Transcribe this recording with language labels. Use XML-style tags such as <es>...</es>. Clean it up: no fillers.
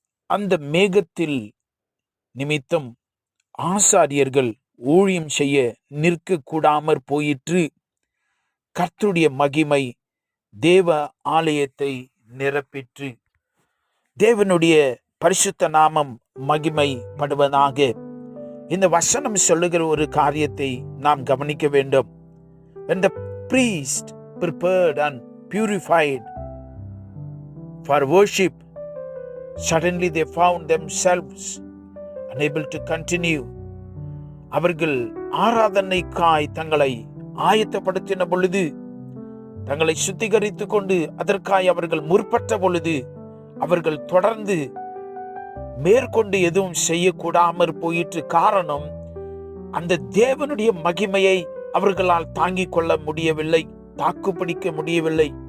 <ta>அந்த மேகத்தில் நிமித்தம் ஆசாரியர்கள் ஊழியம் செய்ய நிற்க கூடாமற் போயிற்று. கர்த்தருடைய மகிமை தேவ ஆலயத்தை நிரப்பிற்று. தேவனுடைய பரிசுத்த நாமம் மகிமைப்படுவதாக. இந்த வசனம் சொல்லுகிற ஒரு காரியத்தை நாம் கவனிக்க வேண்டும்.</ta> <en>When the priest prepared and purified for worship, suddenly they found themselves unable to continue.</en> <ta>அவர்கள் ஆராதனைக்காய் தங்களை ஆயத்தப்படுத்தின பொழுது, தங்களை சுத்திகரித்துக் கொண்டு அதற்காய் அவர்கள் முற்பட்ட பொழுது, அவர்கள் தொடர்ந்து மேற்கொண்டு எதுவும் செய்யக்கூடாமற் போயிற்று. காரணம், அந்த தேவனுடைய மகிமையை அவர்களால் தாங்கிக் கொள்ள முடியவில்லை, தாக்குப்பிடிக்க முடியவில்லை.</ta>